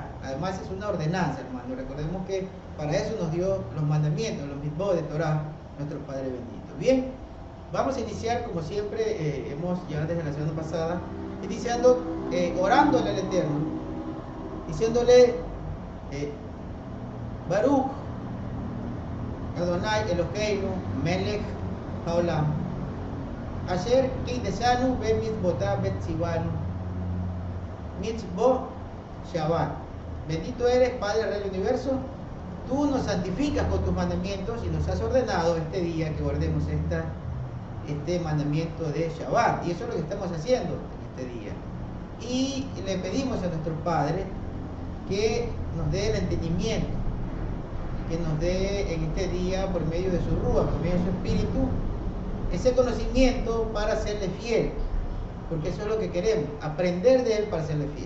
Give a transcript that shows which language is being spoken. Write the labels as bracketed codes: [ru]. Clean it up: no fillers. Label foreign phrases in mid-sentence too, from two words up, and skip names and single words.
[es] Además es una ordenanza, hermano. Recordemos que para eso nos dio los mandamientos, los mitzvot de Torá, nuestro Padre bendito. Bien, vamos a iniciar como siempre, hemos ya desde la semana pasada, iniciando orándole al Eterno, diciéndole [he] ברוך אדני אלהינו מלך העולם אשר קדשנו במצותיו וצונו מצות שבת. [es] Bendito eres, Padre Rey del Universo, tú nos santificas con tus mandamientos y nos has ordenado este día que guardemos este mandamiento de Shabbat. Y eso es lo que estamos haciendo en este día. Y le pedimos a nuestro Padre que nos dé el entendimiento, que nos dé en este día, por medio de su Rúa, por medio de su Espíritu, ese conocimiento para serle fiel, porque eso es lo que queremos, aprender de él para serle fiel.